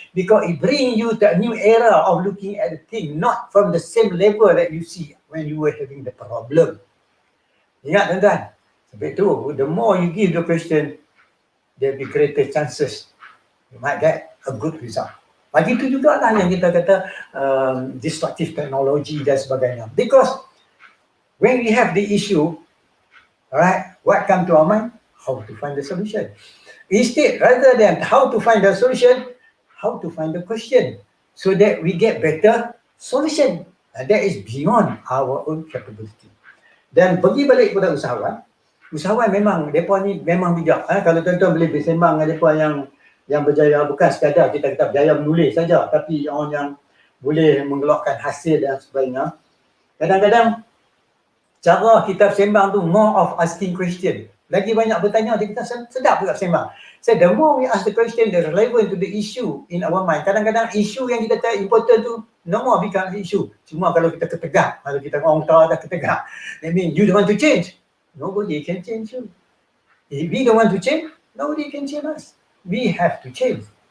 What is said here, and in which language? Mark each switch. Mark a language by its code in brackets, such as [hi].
[en] Because it bring you to a new era of looking at the thing, not from the same level that you see when you were having the problem. [ms] Ingat tuan-tuan, sebab tu [en] the more you give the question, there will be greater chances you might get a good result. [ms] Bagi itu juga lah yang kita kata destructive technology dan sebagainya. [en] Because when we have the issue, alright, what come to our mind? How to find the solution. Instead, rather than how to find the solution, how to find the question, so that we get better solution. That is beyond our own capability. [ms] Dan pergi balik kepada usahawan memang mereka ni memang bijak. Kalau tuan-tuan boleh bersembang dengan mereka yang berjaya, bukan sekadar kita kata berjaya menulis saja, tapi orang yang boleh mengeluarkan hasil dan sebagainya. Kadang-kadang cara kita bersembang tu [en] more of asking question. [ms] Lagi banyak bertanya, kita sedap juga bersembang. [en] So the more we ask the question, the relevant to the issue in our mind. [ms] Kadang-kadang isu yang kita tahu important tu [en] no more become issue. [ms] Cuma kalau kita ketegak, kalau kita orang tahu dah ketegak, [en] that means you don't want to change. Nobody can change you. If we don't want to change, nobody can change us. We have to change.